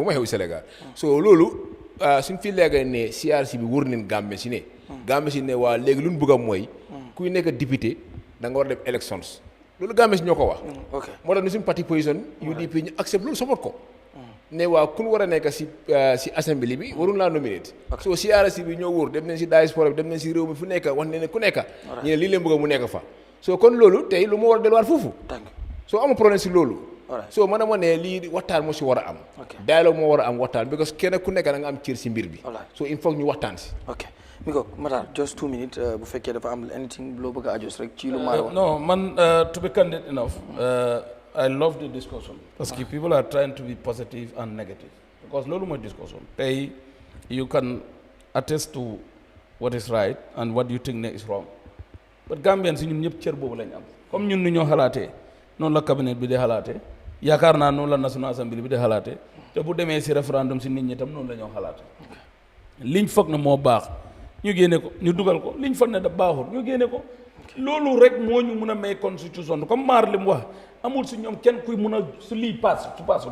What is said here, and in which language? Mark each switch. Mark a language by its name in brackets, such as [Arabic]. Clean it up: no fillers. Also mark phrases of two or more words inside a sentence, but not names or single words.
[Wolof] ma xew Sénégal so loolu suñ fi léegi ne CRC bi wër nañ Gambie si ne waa léegi lu ñu bëgg a mooy kuy nekk député da nga war a dem élections loolu Gambie si ñoo ko wax moo tax ni suñu [French] parti position [Wolof] UDP ñu accepte loolu support ko ne waa ku war a nekk si assemblée bi warul laa nominate so CRC bi ñoo wóor dem nañ si diaspora bi dem nañ si réew mi fu nekk wax ne ku nekk ñu ne lii leen bëgg mu nekk fa so kon loolu tey lu ma war a delluwaat foofu soo amul problème si loolu so man ma ne lii waxtaan moo si war a am dialogue moo war a am waxtaan because kenn ku nekk da nga am cër si mbir bi so [French] il faut [Wolof] ñu waxtaan si mi ko Matar [English] just 2 minutes [Wolof] bu fekkee dafa am anything loo bëgg a adjust rek ci lu ma wax [English] non man to be candid enough I love the discussion [French] parce que [English] people are trying to be positive and negative because [Wolof] loolu mooy [English] discussion tey you can attest to what is right and what you think is wrong but [Wolof] Gambian si ñun ñëpp cër boobu lañ am comme ñun ni ñoo xalaatee noonu la cabinet bi di xalaatee yaakaar naa noonu la National Assembly bi di xalaatee te bu demee si référendum si nit ñi tam noonu la ñoo xalaatee liñ foog na moo baax ñu génne ko ñu dugal ko liñ foog ne da baaxul ñu génne ko loolu rek moo ñu mun a may constitution comme MARR li mu wax amul si ñoom kenn kuy mun a su lii pass su passul